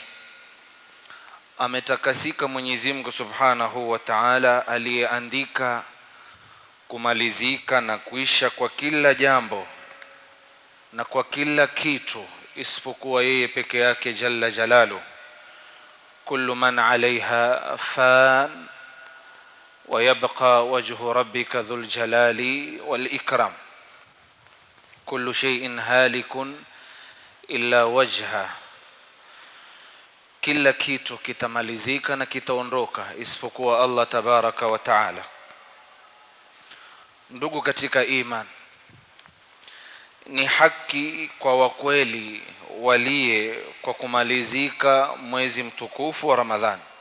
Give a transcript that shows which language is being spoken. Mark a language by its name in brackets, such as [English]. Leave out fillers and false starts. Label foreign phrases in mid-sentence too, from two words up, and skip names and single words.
[Swahili] Ametakasika Mwenyezi Mungu [Arabic] سبحانه وتعالى [Swahili] aliyeandika kumalizika na kuisha kwa kila jambo na kwa kila kitu isipokuwa yeye peke yake [Arabic] جل جلاله. كل من عليها فان ويبقى وجه ربك ذو الجلال والإكرام. كل شيء هالك إلا وجهه. [Swahili] Kila kitu kitamalizika na kitaondoka isipokuwa Allah [Arabic] تبارك وتعالى. [Swahili] Ndugu katika iman, ni haki kwa wakweli walie kwa kumalizika mwezi mtukufu wa Ramadhani,